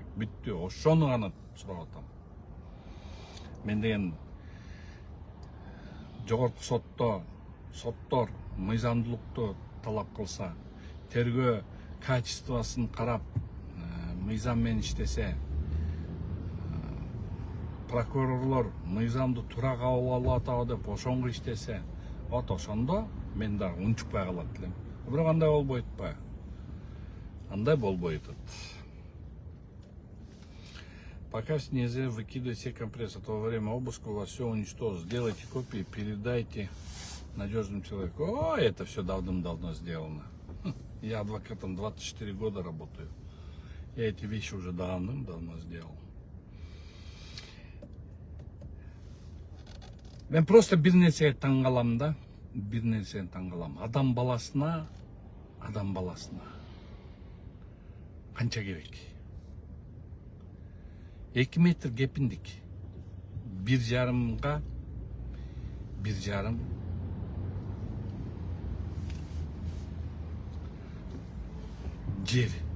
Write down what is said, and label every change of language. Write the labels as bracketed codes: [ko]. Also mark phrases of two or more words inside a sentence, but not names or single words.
[ky] Бүттү, ошону гана сурап атам. Мен деген жогорку соттор мыйзамдуулукту талап кылса, тергөө качествосын карап, мыйзам менен иштесе, прокурорлор мыйзамды туура кабыл алып атабы деп ошонго иштесе, вот ошондо мен дагы унчукпай калат элем. Бирок андай болбойт ба? Андай болбойт. [ru] Пока в снезе выкидывайте все компрессы, то во время обыска у вас все уничтожить. Сделайте копии, передайте надежному человеку. О, это все давным-давно сделано. Я адвокатом 24 года работаю. Я эти вещи уже давным-давно сделал. [ky] Мен просто бир нерсеге таң калам да, бир нерсени таң калам. Адам баласына канча керек? 2 метр кепиндик. 1,5 1,5 жер.